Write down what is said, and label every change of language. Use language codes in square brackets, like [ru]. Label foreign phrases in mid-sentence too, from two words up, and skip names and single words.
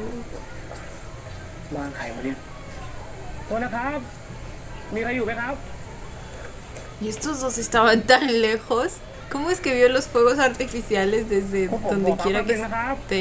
[th] บ้านใครวะเนี่ย โทษนะครับ มีใครอยู่ไหมครับ [es] Y estos dos estaban tan lejos. ¿Cómo es que vio los fuegos artificiales desde donde quiera que esté?